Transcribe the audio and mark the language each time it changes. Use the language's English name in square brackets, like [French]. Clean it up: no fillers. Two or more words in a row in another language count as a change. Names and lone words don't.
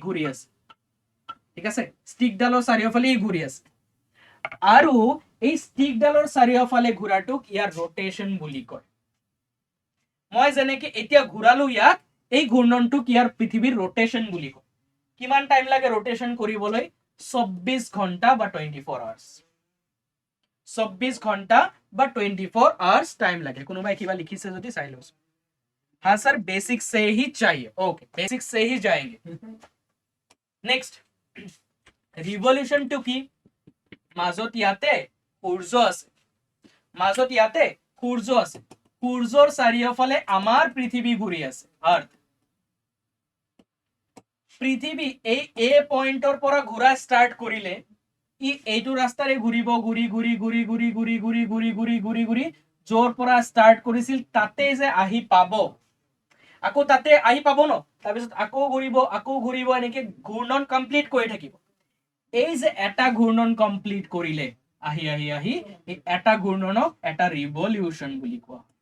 [Assamese] ঘূৰি আছে ঠিক আছে ষ্টিকডালৰ চাৰিওফালে ই ঘূৰি আছে আৰু এই ষ্টিকডালৰ চাৰিওফালে ঘূৰাটোক ইয়াৰ ৰোটেশন বুলি কয় মই যেনেকৈ এতিয়া ঘূৰালো ইয়াক এই ঘূৰ্ণনটোক ইয়াৰ পৃথিৱীৰ ৰোটেশন বুলি কয় কিমান টাইম লাগে ৰোটেশন কৰিবলৈ 24 ঘণ্টা বা 24 আৱাৰ্স 24 ঘন্টা বা [Hindi] 24 आवर्स टाइम लगे [Assamese] কোনোবাই কিবা লিখিছে যদি চাই লো [Hindi] हाँ सर बेसिक से ही चाहिए ओके बेसिक से ही जाएंगे नेक्स्ट रिवोल्यूशन टू की [Assamese] মাজত ইয়াতে সূৰ্য আছে মাজত ইয়াতে সূৰ্য আছে সূৰ্যৰ চাৰিওফালে আমাৰ পৃথিৱী ঘূৰি আছে আৰ্থ পৃথিৱী এই এ পইণ্টৰ পৰা ঘূৰা ষ্টাৰ্ট কৰিলে ই এইটো ৰাস্তাৰে ঘূৰিব ঘূৰি ঘূৰি ঘূৰি ঘূৰি ঘূৰি ঘূৰি ঘূৰি ঘূৰি ঘূৰি ঘূৰি য'ৰ পৰা ষ্টাৰ্ট কৰিছিল তাতে যে আহি পাব আকৌ তাতে আহি পাব ন তাৰপিছত আকৌ ঘূৰিব এনেকে ঘূৰ্ণন কমপ্লিট কৰি থাকিব এই যে এটা ঘূৰ্ণন কমপ্লিট কৰিলে আহি আহি আহি এই এটা ঘূৰ্ণনক এটা ৰিভলিউশন বুলি কোৱা